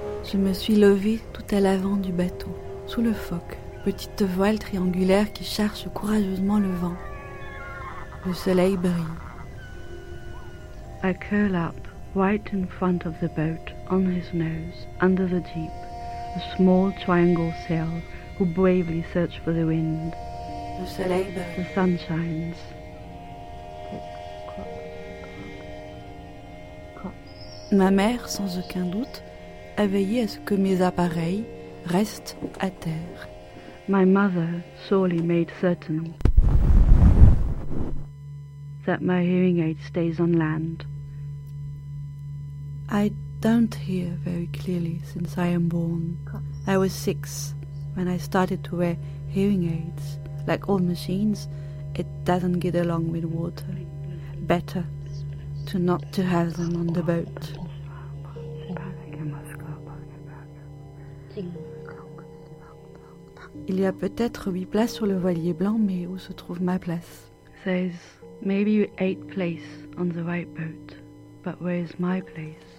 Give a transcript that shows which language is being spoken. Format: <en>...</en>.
<fr>Je me suis levée tout à l'avant du bateau, sous le foc, petite voile triangulaire qui charge courageusement le vent. Le soleil brille.</fr> <en>I curl up, right in front of the boat, on his nose, under the deep, a small triangle sail who bravely search for the wind.</en> <fr>Le soleil brille.</fr> <en>The sun shines.</en> <fr>Ma mère, sans aucun doute, a veillé à ce que mes appareils restent à terre.</fr> <en>My mother surely made certain that my hearing aid stays on land. I don't hear very clearly since I am born. I was 6 when I started to wear hearing aids. Like all machines, it doesn't get along with water. Better to not to have them on the boat.</en> <fr>Il y a peut-être 8 places sur le voilier blanc, mais où se trouve ma place?</fr> <en>There's maybe 8 places on the white boat, but where is my place?</en>